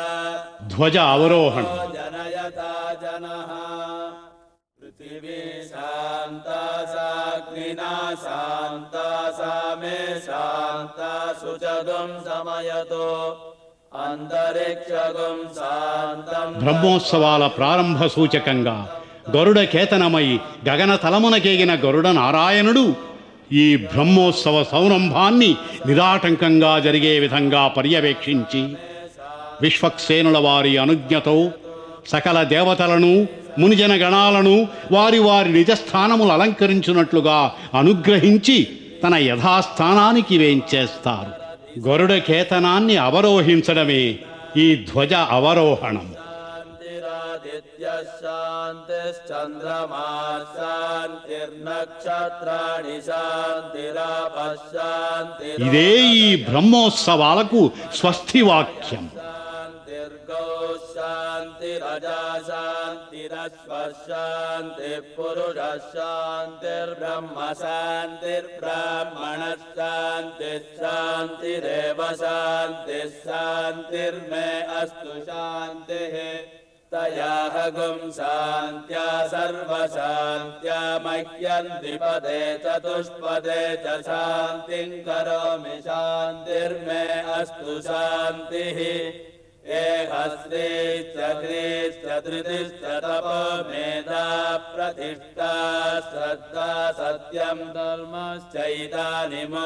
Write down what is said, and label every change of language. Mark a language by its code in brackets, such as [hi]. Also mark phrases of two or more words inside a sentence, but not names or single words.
[sa] ध्वज अवरोहण जनयता जनः पृथिवी शान्ता साग्निना शान्ता सा मे शान्ता शुचगुं समयतो अंतरिक्षगुं शान्तं [te] బ్రహ్మోత్సవాల ప్రారంభ సూచకంగా గరుడ కేతనమై గగన తలమునకేగిన గరుడ నారాయణుడు ఈ బ్రహ్మోత్సవ సంరంభాన్ని నిరాటంకంగా జరిగే విధంగా పర్యవేక్షించి విశ్వక్సేనుల వారి అనుజ్ఞతో సకల దేవతలను మునిజన గణాలను వారి వారి నిజస్థానములు అలంకరించినట్లుగా అనుగ్రహించి తన యథాస్థానానికి వేంచేస్తారు. గరుడ కేతనాన్ని అవరోహించడమే ఈ ధ్వజ అవరోహణం. [sa] शान्तिश्चन्द्रमा शान्तिर्नक्षत्राणि शान्तिरापः [te] ఇదే ఈ బ్రహ్మోత్సవాలకు స్వస్తి వాక్యం. [sa] शान्तिर्गौ शान्तिरजा शान्तिरश्वः शान्तिः पुरुषः शान्तिर्ब्रह्म शान्तिर्ब्राह्मणः शान्तिः शान्तिरेव शान्तिः शान्तिर्मे अस्तु शान्तिः तयाः गुं शान्त्या सर्वशान्त्या मह्यं द्विपदे चतुष्पदे च शान्तिं करोमि शान्तिर्मे अस्तु शान्तिः एहस्रीश्च ह्रीश्च धृतिश्च तपो मेधा प्रतिष्ठा श्रद्धा सत्यं धर्मश्चैतानि